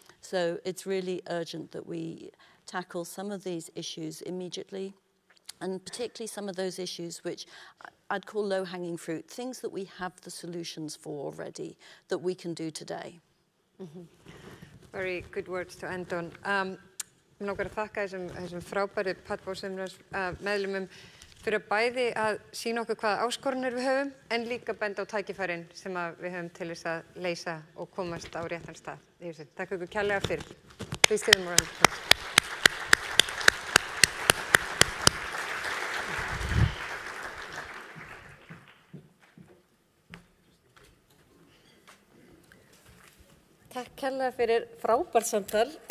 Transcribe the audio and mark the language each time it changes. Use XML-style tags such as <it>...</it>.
<en>So it's really urgent that we tackle some of these issues immediately, and particularly some of those issues which I'd call low-hanging fruit, things that we have the solutions for already, that we can do today. Very good words to end on.</en> <is>Mér langar að þakka þessum frábæru Padborg-semnars meðlumum fyrir að bæði að sýna okkur hvaða áskoranir við höfum, en líka benda á tækifærin sem við höfum til þess að leysa og komast á réttan stað. Takk ykkur kærlega fyrir.</is> <en>Please give them a round of applause.</en> <is>Takk kærlega fyrir frábært samtal.</is>